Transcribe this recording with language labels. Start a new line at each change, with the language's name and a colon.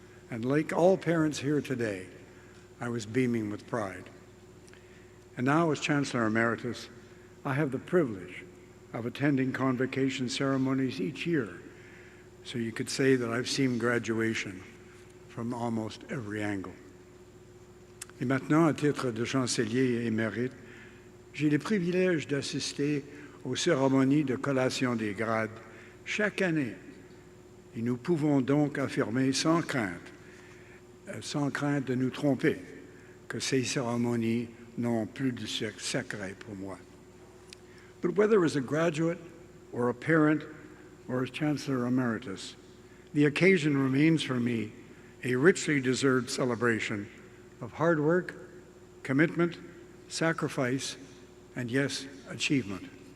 English: And like all parents here today, I was beaming with pride. And now, as Chancellor Emeritus, I have the privilege of attending convocation ceremonies each year, so you could say that I've seen graduation from almost every angle.
French: Et maintenant, à titre de chancelier émérite, j'ai le privilège d'assister aux cérémonies de collation des grades chaque année. Et nous pouvons donc affirmer sans crainte de nous tromper, que ces cérémonies n'ont plus de secret pour moi.
English: But whether as a graduate or a parent or as Chancellor Emeritus, the occasion remains for me a richly deserved celebration of hard work, commitment, sacrifice, and yes, achievement.